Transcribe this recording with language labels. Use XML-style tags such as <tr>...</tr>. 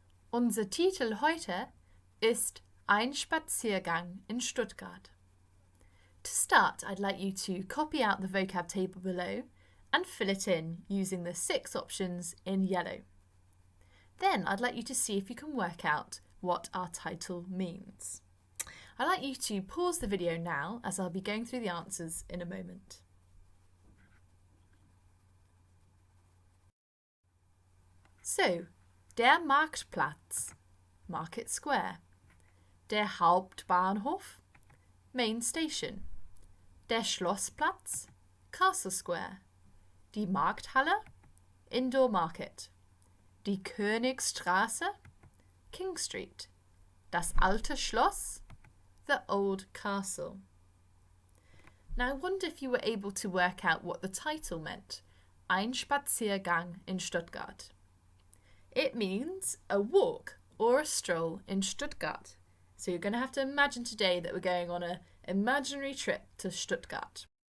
<de>Unser Titel heute ist Ein Spaziergang in Stuttgart.</de> <en>To start, I'd like you to copy out the vocab table below and fill it in using the 6 options in yellow. Then I'd like you to see if you can work out what our title means. I'd like you to pause the video now as I'll be going through the answers in a moment.</en> <de>So, der Marktplatz,</de> <en>Market Square.</en> <de>Der Hauptbahnhof,</de> <en>Main Station.</en> <de>Der Schlossplatz,</de> <en>Castle Square.</en> <de>Die Markthalle,</de> <en>Indoor Market.</en> <de>Die Königstraße,</de> <en>King Street.</en> <de>Das alte Schloss,</de> <en>the old castle. Now I wonder if you were able to work out what the title meant.</en> <de>Ein Spaziergang in Stuttgart.</de> <en>It means a walk or a stroll in Stuttgart. So you're going to have to imagine today that we're going on an imaginary trip to Stuttgart.</en>